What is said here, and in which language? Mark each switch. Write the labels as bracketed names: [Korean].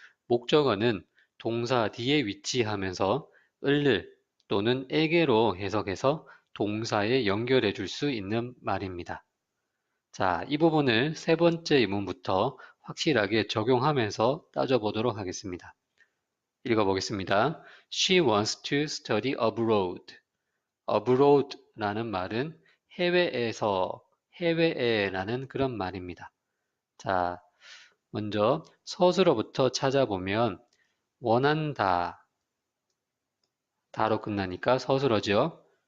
[Korean] 목적어는 동사 뒤에 위치하면서 을을 또는 에게로 해석해서 동사에 연결해 줄 수 있는 말입니다. 자, 이 부분을 세 번째 의문부터 확실하게 적용하면서 따져보도록 하겠습니다. 읽어보겠습니다. [English] She wants to study abroad. [Korean] abroad라는 말은 해외에서, 해외에라는 그런 말입니다. 자, 먼저 서술어부터 찾아보면 원한다, 다로 끝나니까 서술어죠.